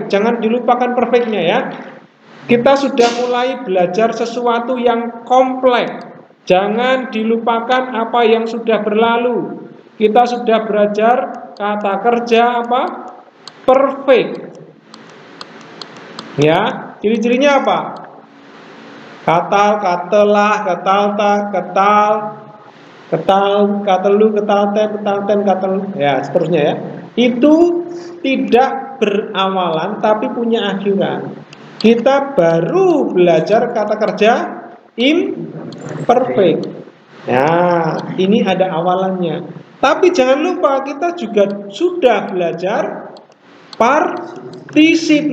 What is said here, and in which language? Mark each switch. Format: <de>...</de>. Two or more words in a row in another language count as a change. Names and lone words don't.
<id>Jangan dilupakan perfectnya ya. Kita sudah mulai belajar sesuatu yang kompleks. Jangan dilupakan apa yang sudah berlalu. Kita sudah belajar kata kerja apa? Perfect. Ya, ciri-cirinya apa?</id> <he>קָטַל, קָטְלָה, קָטַלְתָּ, קָטַלְתְּ, קָטַלְתְּ, קָטְלוּ, קְטַלְתֶּם, קְטַלְתֶּן, קָטַל,</he> <id>ya seterusnya ya. Itu tidak berawalan tapi punya akhiran. Kita baru belajar kata kerja imperfect. Nah, ini ada awalannya. Tapi jangan lupa kita juga sudah belajar partisip.</id>